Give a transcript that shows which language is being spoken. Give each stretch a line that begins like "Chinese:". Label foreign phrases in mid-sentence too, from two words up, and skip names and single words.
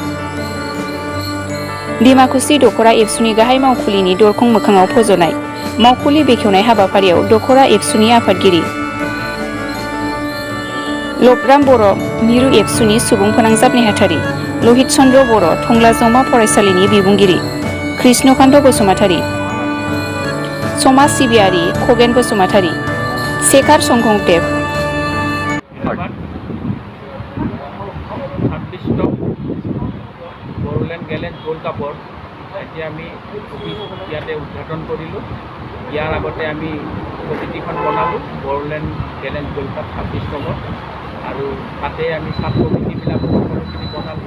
Bodo: डिमाकुसि दख'रा एबसुनि गाहाय मावखुलिनि दरखं मोखाङाव फज'नाय मावखुलि बेखेवनाय हाबाफारियाव दख'रा एबसुनि आफादगिरि लबराम बर', मिरु एबसुनि सुबुं फोनांजाब नेहाथारि लहित चन्द्र बर', टंला जौमा फरायसालिनि बिबुंगिरि कृष्णकान्त बसुमतारि, समाज सिबियारि खगेन बसुमतारि, शेखार संकंदेव।
Assamese: 26 বড়োলেণ্ড গেলেঞ্চ গোল্ড কাপৰ এতিয়া আমি ইয়াতে উদ্ঘাটন কৰিলোঁ। ইয়াৰ আগতে আমি কমিটিখন বনালোঁ বড়োলেণ্ড গেলেঞ্চ গোল্ড কাপ 26 আৰু তাতে আমি চাব কমিটিবিলাক সকলোখিনি বনালোঁ।